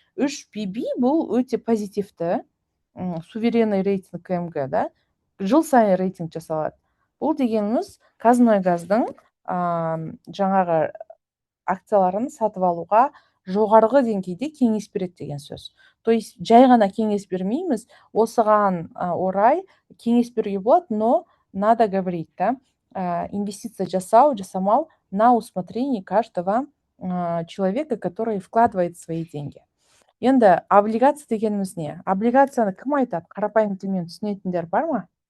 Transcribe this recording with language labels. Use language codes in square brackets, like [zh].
[kk] 3 BB бұл өте позитивті, суверенный рейтинг КМГ, да? Жыл сайын рейтинг жасалады. Бұл дегеніміз Қазмұнайгаздың жаңағы акцияларын сатып алуға жоғарғы деңгейде кеңес береді деген сөз. [ru] То есть [kk] жай ғана кеңес бермейміз, осыған орай кеңес беруге болады, [ru] но надо говорить, да, [kk] инвестиция жасамау [ru] на усмотрение каждого человека, который вкладывает свои деньги. [kk] Енді облигация дегеніміз не? Облигацияны кім айтады? Қарапайым тілмен түсінетіндер бар ма?